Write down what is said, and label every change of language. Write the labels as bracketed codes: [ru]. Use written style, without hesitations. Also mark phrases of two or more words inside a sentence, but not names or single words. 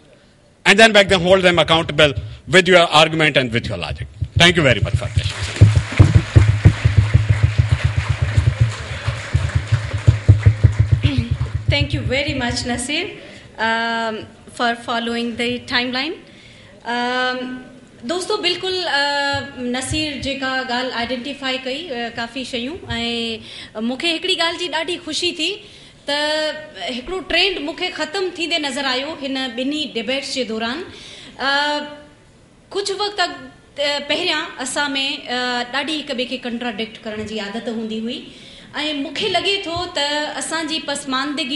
[en] And then back them, hold them accountable with your argument and with your logic. Thank you very much for this. Thank you very much, Nasir, for following the timeline. [sd] दोस्तों बिल्कुल नसीर जेका गाल आइडेंटिफाई कई काफ़ी शयूं ऐं मूंखे हिकिड़ी ॻाल्हि जी ॾाढी ख़ुशी थी त हिकिड़ो ट्रेंड मूंखे ख़तमु थींदे नज़र आयो हिन ॿिन्ही डिबेट्स जे दौरान कुझु वक़्तु पहिरियां असां में ॾाढी हिक ॿिए खे कंट्राडिक्ट करण जी आदत हूंदी हुई ऐं मूंखे लॻे थो त असांजी पसमानदगी